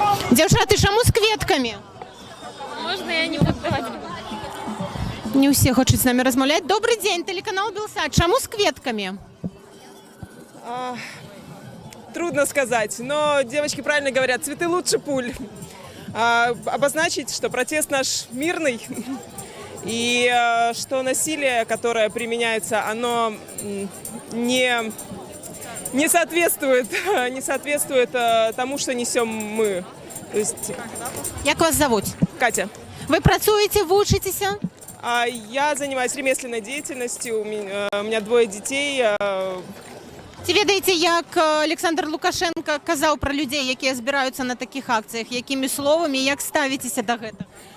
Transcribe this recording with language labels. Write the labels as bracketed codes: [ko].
[be] Дзяўчаты, чаму з кветкамі? [ru] Можно я не буду давать? [be] Не ўсе хочуць з намі размаўляць. Добрый дзень, тэлеканал Белсат. Чаму з кветкамі? [ru] Трудно сказать, но девочки правильно говорят, цветы лучше пуль. Обозначить, что протест наш мирный, и что насилие, которое применяется, оно не соответствует тому, что несем мы. То есть... Як вас зовут? Катя. [be] Вы працуеце, вучыцеся? [ru] Я занимаюсь ремесленной деятельностью, у меня 2 детей. [be] Ці ведаеце, як Александр Лукашенко казаў пра людзей, якія збіраюцца на такіх акцыях, якімі словамі, як ставіцеся да гэтага?